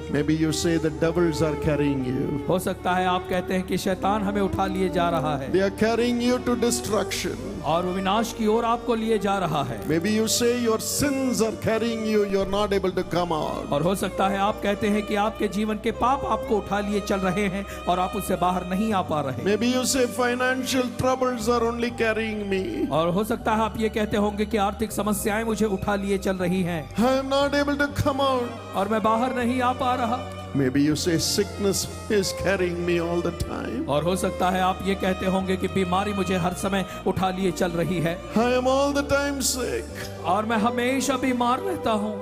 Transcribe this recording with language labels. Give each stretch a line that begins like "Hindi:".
English: Maybe you say the devils are carrying you.
Hindi: हो सकता है आप कहते हैं कि शैतान हमें उठा लिए जा रहा है
English: They are carrying you to destruction.
Hindi: और वो विनाश की ओर आपको लिए जा रहा है।
English: Maybe you say your sins are carrying you. You're not able to come out.
Hindi: और हो सकता है आप कहते हैं कि आपके जीवन के पाप आपको उठा लिए चल रहे हैं और आप उससे बाहर नहीं आ पा रहे।
English: Maybe you say financial troubles are only carrying me.
Hindi: और हो सकता है आप ये कहते होंगे कि आर्थिक समस्याएं मुझे उठा लिए चल रही हैं
English: I am not able to come out.
Hindi: और मैं बाहर नहीं आ पा रहा।
English: Maybe you say sickness is carrying me all the time.
Hindi: और हो सकता है आप ये कहते होंगे कि बीमारी मुझे हर समय उठा लिए चल रही है
English: I am all the time sick.
Hindi: और मैं हमेशा बीमार रहता हूँ।